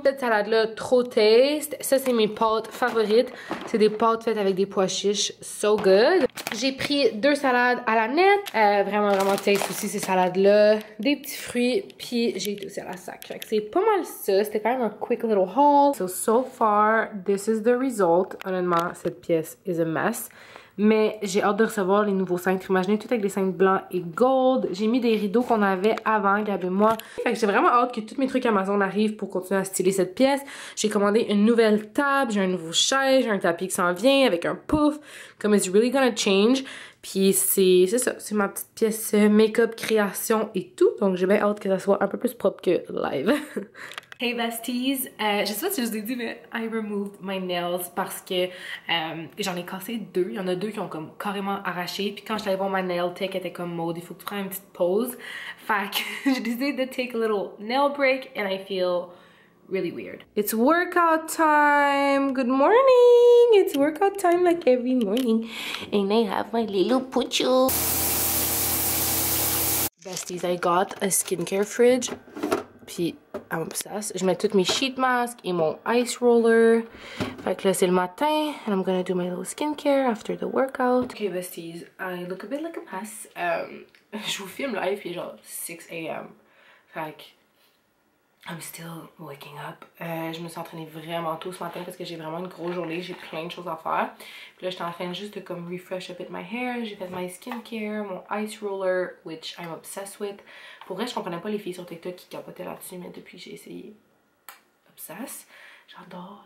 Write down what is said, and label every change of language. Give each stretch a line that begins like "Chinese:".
French: Cette salade-là, trop taste. Ça, c'est mes pâtes favorites. C'est des pâtes faites avec des pois chiches.
English: So good.
French: J'ai pris 2 salades à la nette. Vraiment taste aussi ces salades-là. Des petits fruits. Puis j'ai été aussi à la sac. Fait que c'est pas mal ça. C'était quand même un
English: quick little haul. So far, this is the result.
French: Honnêtement, cette pièce
English: is a mess.
French: Mais j'ai hâte de recevoir les nouveaux cintres. Imaginez tout avec des cintres blancs et gold. J'ai mis des rideaux qu'on avait avant, Gab et moi. Fait que j'ai vraiment hâte que tous mes trucs Amazon arrivent pour continuer à styler cette pièce. J'ai commandé une nouvelle table, j'ai un nouveau chaise, j'ai un tapis qui s'en vient avec un pouf. Comme
English: it's really gonna change.
French: Puis c'est ça, c'est ma petite pièce make-up, création et tout. Donc j'ai bien hâte que ça soit un peu plus propre que live.
English: Hey besties,
French: je sais pas si je vous ai dit, mais
English: I removed my nails
French: parce que j'en ai cassé 2. Il y en a 2 qui ont comme carrément arraché. Puis quand je suis allée voir ma nail tech, elle était comme mode, il faut que tu prennes une petite pause. Fait que j'ai décidé de
English: take a little nail break and I feel really weird. It's workout time! Good morning! It's workout time like every morning. And I have my little puchu. Besties, I got a skincare fridge.
French: Puis,
English: I'm obsessed.
French: Je mets toutes mes sheet masks et mon ice roller. Fait que là, c'est le matin.
English: And I'm gonna do my little skincare after the workout. Okay, besties, I look a bit like a mess.
French: Je vous filme live, puis genre 6 a.m. Fait que
English: I'm still waking up.
French: Je me suis entraînée vraiment tôt ce matin parce que j'ai vraiment une grosse journée. J'ai plein de choses à faire. Puis là, j'étais en train juste de comme
English: refresh a bit my hair.
French: J'ai fait
English: my skincare,
French: mon
English: ice roller, which I'm obsessed with.
French: Pour vrai, je comprenais pas les filles sur TikTok qui capotaient là-dessus, mais depuis que j'ai essayé, obsessed. J'adore.